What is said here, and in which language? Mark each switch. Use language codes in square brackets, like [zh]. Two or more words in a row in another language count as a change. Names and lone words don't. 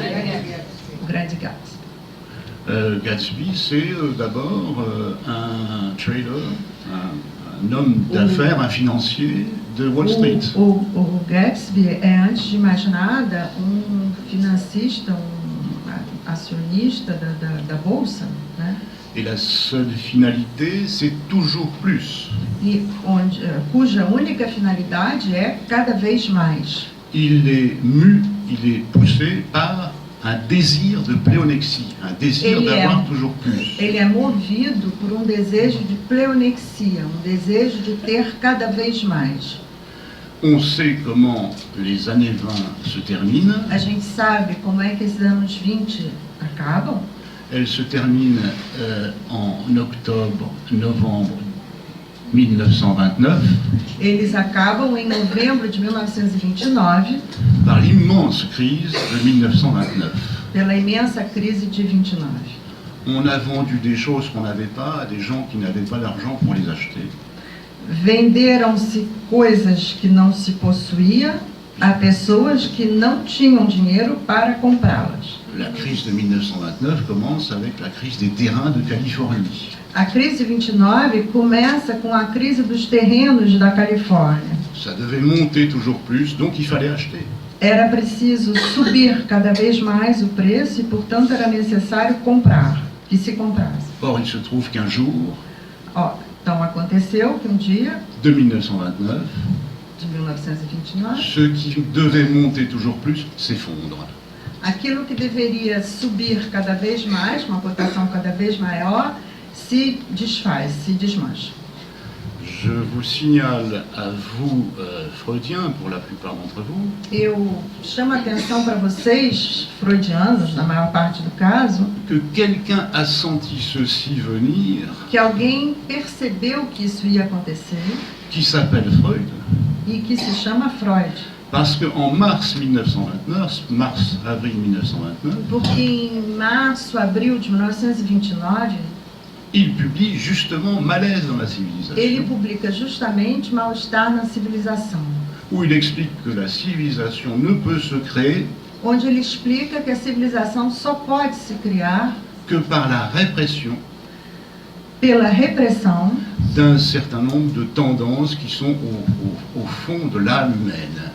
[pt] O Grande Gatsby. [fr] Gatsby, c'est d'abord un trader, un homme d'affaires, un financier de Wall Street. [pt] O Gatsby é, antes de mais nada, um financista, um acionista da Bolsa, né? [fr] Et la seule finalité, c'est toujours plus. [pt] E cuja única finalidade é cada vez mais. [fr] Il est mu, il est poussé par un désir de pléonexie, un désir d'avoir toujours plus. [pt] Ele é movido por um desejo de pleonexia, um desejo de ter cada vez mais. [fr] On sait comment les années 20 se terminent. [pt] A gente sabe como é que esses anos 20 acabam. [fr] Elles se terminent en octobre, novembre 1929 [pt] Eles acabam em novembro de 1929, [fr] par l'immense crise de 1929. [pt] pela imensa crise de 29. [fr] On a vendu des choses qu'on n'avait pas à des gens qui n'avaient pas l'argent pour les acheter. [pt] Venderam-se coisas que não se possuía a pessoas que não tinham dinheiro para comprá-las. [fr] La crise de 1929 commence avec la crise des terrains de Californie. [pt] A crise de 29 começa com a crise dos terrenos da Califórnia. [fr] Ça devait monter toujours plus, donc il fallait acheter. [pt] Era preciso subir cada vez mais o preço e, portanto, era necessário comprar, que se comprasse. [fr] Or, il se trouve qu'un jour, [pt] Então aconteceu que um dia, [fr] de 1929, [pt] de 1929, [fr] ce qui devait monter toujours plus s'effondre. [pt] aquilo que deveria subir cada vez mais, uma cotação cada vez maior, se desfaz, se desmancha. [fr] Je vous signale à vous, freudiens, pour la plupart d'entre vous, [pt] Eu chamo a atenção para vocês, freudianos, na maior parte do caso, [fr] que quelqu'un a senti ceci venir, [pt] que alguém percebeu que isso ia acontecer [fr] qui s'appelle Freud, [pt] e que se chama Freud. [fr] parce qu'en mars 1929, mars-avril 1929, [pt] Porque em março, abril de 1929, [fr] il publie justement Malaise dans la [pt] ele [fr] civilisation, [pt] publica justamente Mal-Estar na Civilização, [fr] où il explique que la civilisation ne peut se créer [pt] onde ele explica que a civilização só pode se criar [fr] que par la répression [pt] pela repressão [fr] d'un certain nombre de tendances qui sont au fond de l'âme humaine.